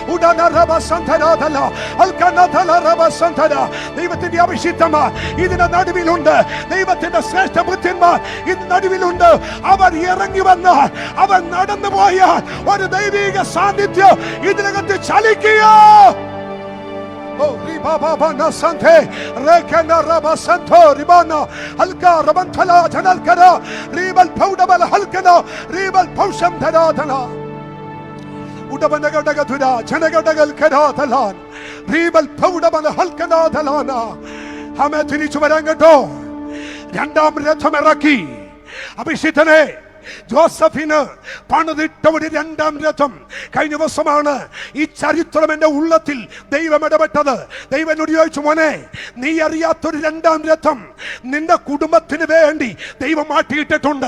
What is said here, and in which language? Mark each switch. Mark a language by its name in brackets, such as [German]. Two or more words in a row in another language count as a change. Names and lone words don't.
[Malayalam] ദൈവത്തിന്റെ അഭിഷിക്തന്മാർ ഇതിന് നടുവിലുണ്ട്. ദൈവത്തിന്റെ ശ്രേഷ്ഠ ബുദ്ധിന്മാർ ഇതിന് നടുവിലുണ്ട്. അവർ ഇറങ്ങി വന്നാൽ, അവർ നടന്നു പോയാൽ ഒരു ദൈവിക സാന്നിധ്യം ഇതിനകത്ത് ചലിക്കുക. Oh, riba baba na sante, rekena raba santo ribana, halka rabanthala janal kara, ribal powdabal halkana, ribal powsham thara thana. Udabanaga thura, janagagal kara thalan, ribal powdabal halkana thalana. Hame thinichu varangato, രണ്ടാം രഥം ഇറക്കി. അഭിഷിക്തനെ ജോസഫിന് പണിതിട്ട ഒരു രണ്ടാം രഥം കഴിഞ്ഞ ദിവസമാണ് ഈ ചരിത്രം എന്റെ ഉള്ളത്തിൽ ദൈവം ഇടപെട്ടത്. ദൈവം എന്നോട് ചോദിച്ചു, മോനെ, നീ അറിയാത്തൊരു രണ്ടാം രഥം നിന്റെ കുടുംബത്തിന് വേണ്ടി ദൈവം മാറ്റിയിട്ടിട്ടുണ്ട്.